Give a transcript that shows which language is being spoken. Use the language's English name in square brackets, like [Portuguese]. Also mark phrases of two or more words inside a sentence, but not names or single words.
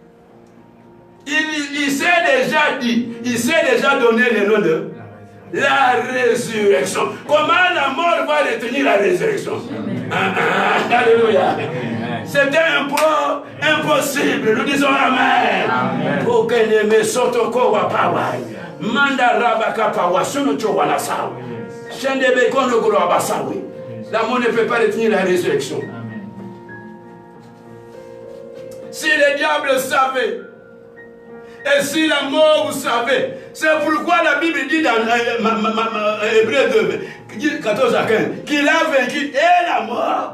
[French] Il s'est déjà dit, il s'est déjà donné le nom de la résurrection. Comment la mort va retenir la résurrection? Alléluia. C'était impossible. Nous disons Amen. Pour que ne me sorte encore pas. Manda rabaka pawa sunu chowana sawa. Shende bekono golo abasawi. La mort ne peut pas retenir la résurrection. Si le diable savait, et si la mort vous savez, c'est pourquoi la Bible dit dans Hébreux 2, 14 à 15, qu'il a vaincu et la mort.